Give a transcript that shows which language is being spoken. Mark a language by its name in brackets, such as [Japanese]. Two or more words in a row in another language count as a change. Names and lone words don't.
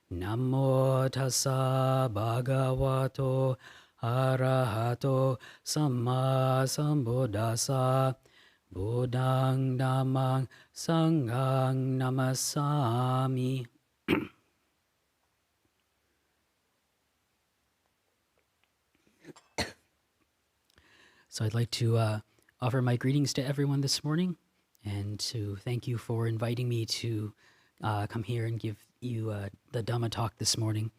[Pali] Namo tassa bhagavato arahato samma sambuddhassa Buddhang dhammang sanghang namasami. [English] So I'd like to offer my greetings to everyone this morning and to thank you for inviting me to come here and give you the Dhamma talk this morning.